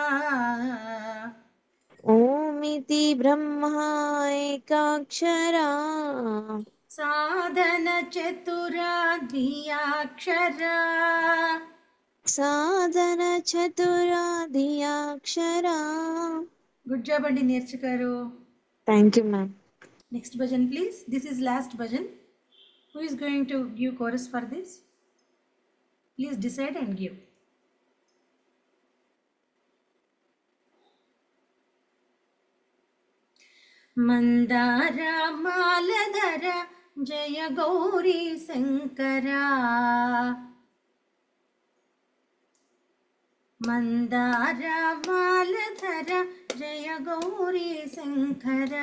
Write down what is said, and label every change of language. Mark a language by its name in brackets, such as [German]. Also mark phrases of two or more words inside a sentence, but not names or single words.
[Sanskrit] ओमिति ब्रह्मा एकाक्षरा साधन चतुरा द्वियाक्षरा साधन चतुराधियाक्षरा. [English] good job [Telugu] అండి నేర్చుకారు. [English] thank you ma'am. next bhajan please. this is last bhajan. who is going to give chorus for this? please decide and give. [Sanskrit] మందార మాలధర జయ గౌరీ శంకరా మందార మాలధర జయ గౌరీ శంకరా